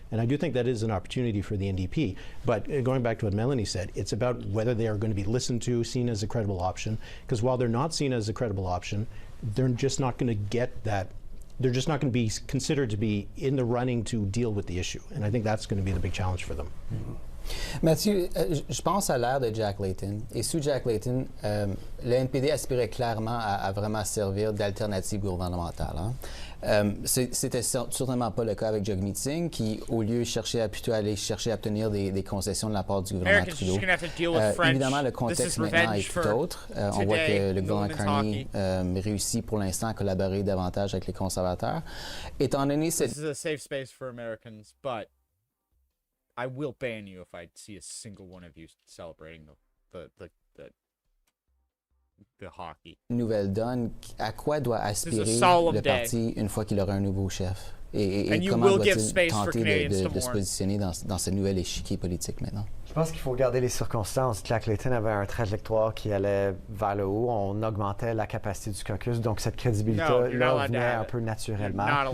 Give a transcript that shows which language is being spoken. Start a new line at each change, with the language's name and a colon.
English: And I do think that is an opportunity for the NDP. But going back to what Melanie said, it's about whether they are going to be listened to, seen as a credible option. Because while they're not seen as a credible option, they're just not going to get that. They're just not going to be considered to be in the running to deal with the issue. And I think that's going to be the big challenge for them.
French: Mathieu, je pense à l'ère de Jack Layton. Et sous Jack Layton, le NPD aspirait clairement à vraiment servir d'alternative gouvernementale. C'était certainement pas le cas avec Jagmeet Singh, qui, au lieu cherchait plutôt aller chercher à obtenir des concessions de la part du gouvernement Trudeau. Évidemment, le contexte maintenant est tout autre. On voit que le gouvernement Carney réussit pour l'instant à collaborer davantage avec les conservateurs. Étant donné cette...
English: This is a safe space for Americans, but I will ban you if I see a single one of you celebrating the hockey.
French: Nouvelle donne, à quoi doit aspirer le parti une fois qu'il aura un nouveau chef? Et comment doit-il tenter de se positionner dans ce nouvel échiquier politique maintenant? Je pense qu'il faut regarder les circonstances. Jack Layton avait un trajectoire qui allait vers le haut. On augmentait la capacité du caucus, donc cette crédibilité-là venait un peu naturellement.